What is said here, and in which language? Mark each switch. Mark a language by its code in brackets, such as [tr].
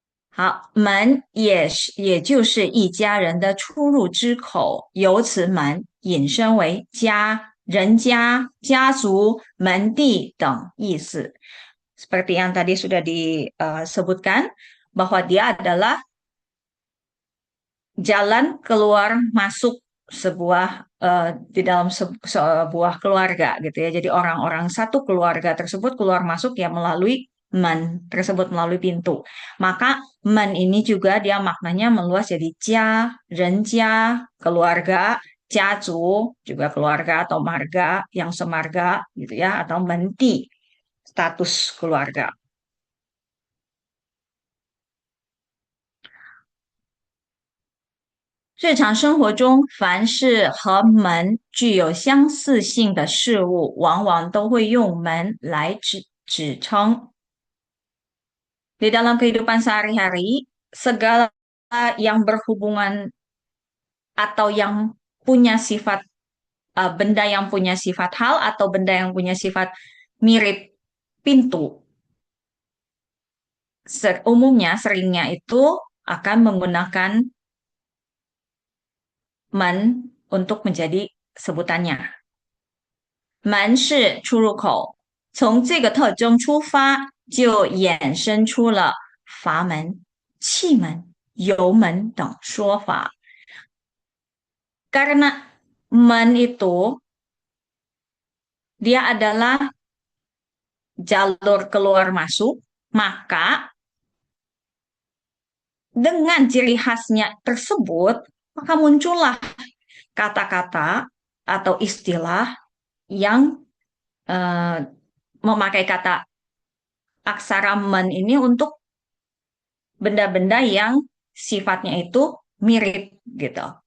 [zh] 好，门也就是一家人的出入之口，由此门引申为家、人家、家族、门第等意思。 [id] Seperti yang tadi sudah disebutkan bahwa dia adalah jalan keluar masuk sebuah di dalam sebuah keluarga gitu ya. Jadi orang-orang satu keluarga tersebut keluar masuk ya melalui men tersebut melalui pintu. Maka men ini juga dia maknanya meluas jadi jia, renjia, keluarga, jiazu juga keluarga atau marga yang semarga gitu ya atau menti status keluarga. [zh] 日常生活中，凡是和门具有相似性的事物，往往都会用门来指称。 [id] Di dalam kehidupan sehari-hari, segala yang berhubungan atau yang punya sifat benda yang punya sifat hal atau benda yang punya sifat mirip pintu, umumnya seringnya itu akan menggunakan men untuk menjadi sebutannya. [zh] 门是出入口，从这个特征出发，就衍生出了阀门、气门、油门等说法。 [id] Karena men itu dia adalah jalur keluar masuk, maka dengan ciri khasnya tersebut, maka muncullah kata-kata atau istilah yang eh, memakai kata aksara men ini untuk benda-benda yang sifatnya itu mirip gitu.